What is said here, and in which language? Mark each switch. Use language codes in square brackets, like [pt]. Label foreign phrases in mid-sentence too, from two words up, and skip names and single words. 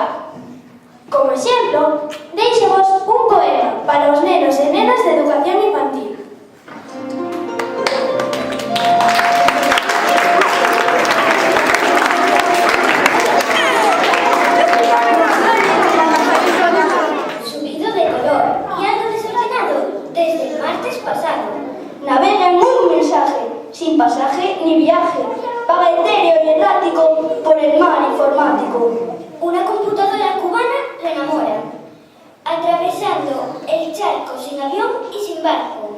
[gl] Como exemplo, deixemos un poema para os nenos e nenas de educación infantil. [es] Subido de color y algo desordenado desde el martes pasado. Navega en un mensaje, sin pasaje ni viaje, paga etéreo y errático por el mar informático. Una computadora cubana le enamora, atravesando el charco sin avión y sin barco.